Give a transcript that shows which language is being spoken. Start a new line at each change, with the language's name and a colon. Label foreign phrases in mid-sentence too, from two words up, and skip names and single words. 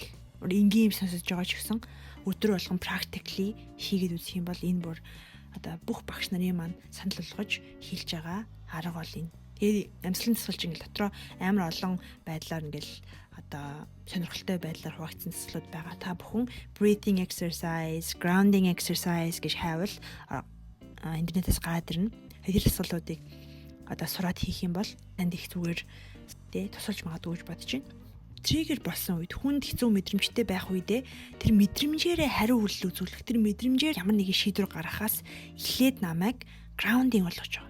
Mongolian: Энгийн сонсож байгаа ч гэсэн өдөр болгон practically хийгээд үзэх юм бол энэ бүр одоо бүх багш нарын маань санал болгож хийлж байгаа арга бол энэ. Тэгээд амьсгалын дасгалч ингээл дотроо амар олон байдлаар ингээл одоо сонирхолтой байдлаар хуваагдсан дасгалууд байгаа. Та бүхэн
English: breathing exercise, grounding exercise
Mongolian: гэж хайвал интернетээс гараад ирнэ. Тэр дасгалуудыг одоо сураад хийх юм бол танд их зүгээр тусалж магадгүй гэж бодож байна. Триггер болсон үед хүнд хэцүү мэдрэмжтэй байх үедээ тэр мэдрэмжээрээ хариу үйлдэл үзүүлэх, тэр мэдрэмжээр ямар нэгэн шийдвэр гаргахаас эхлээд намайг grounding болгож байгаа.